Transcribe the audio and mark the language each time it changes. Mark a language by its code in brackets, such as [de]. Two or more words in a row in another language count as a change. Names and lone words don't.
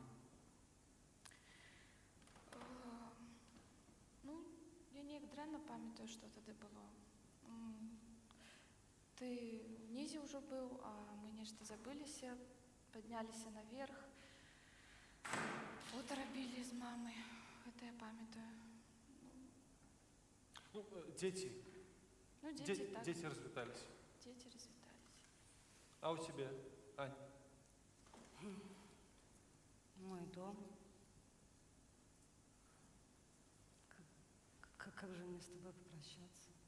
[be] Ну, я неяк дрэнна памятаю, што тады было. Ты ўнізе ўжо быў, а мы нешта забыліся, падняліся наверх. Фота рабілі з мамай, гэта я памятаю. Ну, [ru] дети. Ну, дети так. Дети развитались. Дети развитались. А у тебя, Ань? Мой дом. Как же мне с тобой попрощаться?